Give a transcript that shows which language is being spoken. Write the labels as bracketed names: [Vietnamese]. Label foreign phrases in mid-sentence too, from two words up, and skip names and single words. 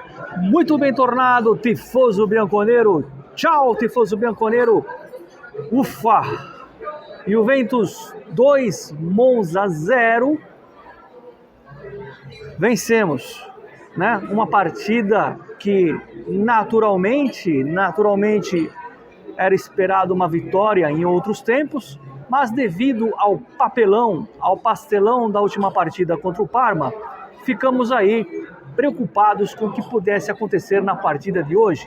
[Portuguese] Muito bem tornado, [Italian] tifoso bianconeiro. Tchau, tifoso bianconeiro. [Portuguese] Ufa! Juventus 2, Monza 0. Vencemos, né? Uma partida que naturalmente era esperado uma vitória em outros tempos, mas devido ao papelão, ao pastelão da última partida contra o Parma, ficamos aí preocupados com o que pudesse acontecer na partida de hoje.